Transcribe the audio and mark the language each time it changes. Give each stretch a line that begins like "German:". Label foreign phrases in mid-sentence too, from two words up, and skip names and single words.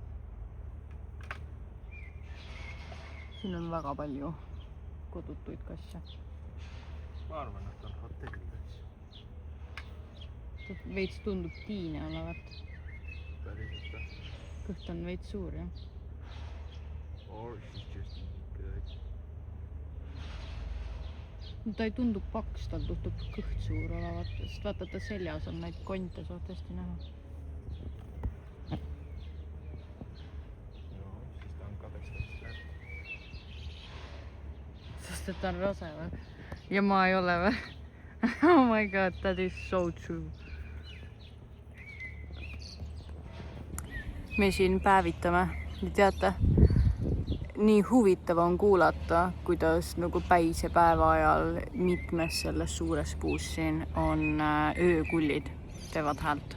Estonian: Siin on väga palju kodutuid kasse. Ma arvan, et on hotellides. Veits tundub tiine olevat. Päriselt. Kõht on veits suur, jah.
English: course is just good.
Estonian: No ta ei tundu paks, tal tundub kõht suur olevat, sest vaata ta seljas on neid konte suht hästi näha. No, siis ta on kadestanud. Sest et ta on rase või? Ja ma ei ole või?
English: Oh my god, that is so true.
Estonian: Me siin päevitame ja teate, nii huvitav on kuulata, kuidas nagu päisepäeva ajal mitmes selles suures puus siin on öökullid, teevad häält.